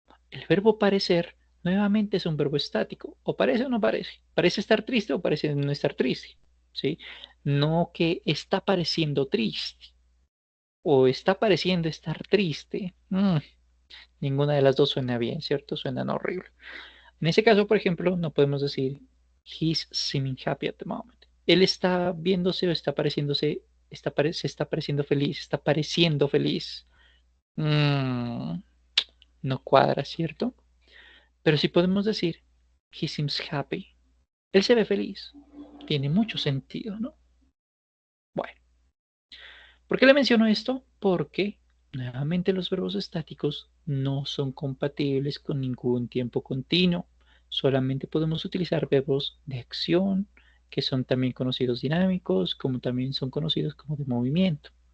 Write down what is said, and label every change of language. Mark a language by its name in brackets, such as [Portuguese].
[Spanish] El verbo parecer nuevamente es un verbo estático. O parece o no parece. Parece estar triste o parece no estar triste. ¿Sí? No que está pareciendo triste o está pareciendo estar triste. Ninguna de las dos suena bien, ¿cierto? Suenan horrible. En ese caso, por ejemplo, no podemos decir [English] He's seeming happy at the moment. [Spanish] Él está viéndose o está pareciéndose, se está pareciendo feliz, está pareciendo feliz. No cuadra, ¿cierto? Pero si podemos decir, [English] he seems happy. [Spanish] Él se ve feliz. Tiene mucho sentido, ¿no? Bueno, ¿por qué le menciono esto? Porque nuevamente los verbos estáticos no son compatibles con ningún tiempo continuo. Solamente podemos utilizar verbos de acción, que son también conocidos dinámicos, como también son conocidos como de movimiento.